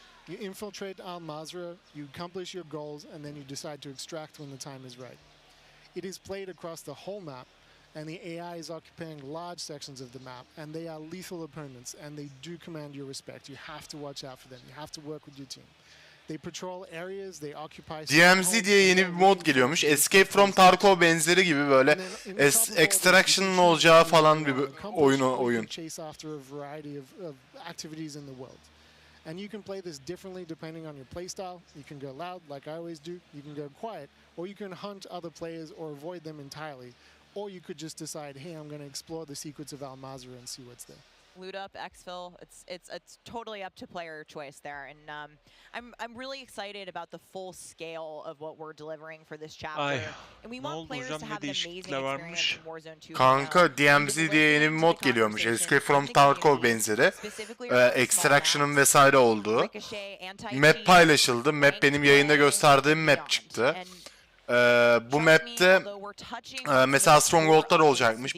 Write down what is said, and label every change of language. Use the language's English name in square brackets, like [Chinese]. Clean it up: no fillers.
[English] You infiltrate Al Mazrah, you accomplish your goals, and then you decide to extract when the time is right. It is played across the whole map, and the AI is occupying large sections of the map, and they are lethal opponents, and they do command your respect. You have to watch out for them. You have to work with your team. They patrol areas, they occupy... [Turkish] DMZ diye yeni bir mod geliyormuş. Escape from Tarkov benzeri gibi böyle extraction'ın olacağı falan bir oyun. [English] Chase after a variety of activities in the world. And you can play this differently depending on your playstyle. You can go loud, like I always do. You can go quiet, or you can hunt other players or avoid them entirely. Or you could just decide, hey, I'm going to explore the secrets of Al Mazrah and see what's there. Loot up, exfil. It's totally up to player choice there, and I'm really excited about the full scale of what we're delivering for this chapter. And we want players to have an amazing experience in Warzone 2. [Turkish] Kanka DMZ diye yeni bir mod geliyormuş. Escape from Tarkov benzeri. Extraction'ın vesaire olduğu. Map paylaşıldı. Map benim yayında gösterdiğim map çıktı. Bu map'te mesela stronghold'lar olacakmış.